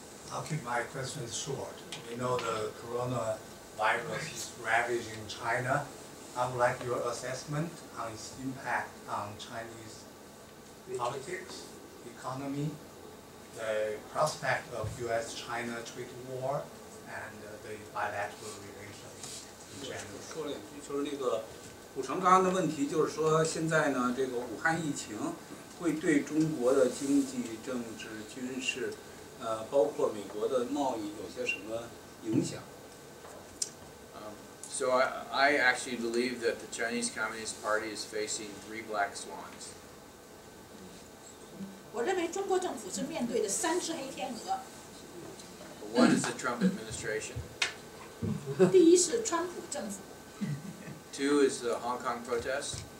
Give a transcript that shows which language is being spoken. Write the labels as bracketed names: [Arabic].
[English] I'll keep my questions short. We know the coronavirus is ravaging China. I would like your assessment on its impact on Chinese politics, economy, the prospect of U.S.-China trade war, and the bilateral relations in general. [Chinese] 说两句，就是那个古城刚刚的问题，就是说现在呢，这个武汉疫情会对中国的经济、政治、军事。包括美国的贸易有些什么影响？ [English] So I actually believe that the Chinese Communist Party is facing 3 black swans. [Chinese] 我认为中国政府是面对的3只黑天鹅。 [English] One is the Trump administration. [Chinese] 第一是川普政府。 [English] 2 is the Hong Kong protests.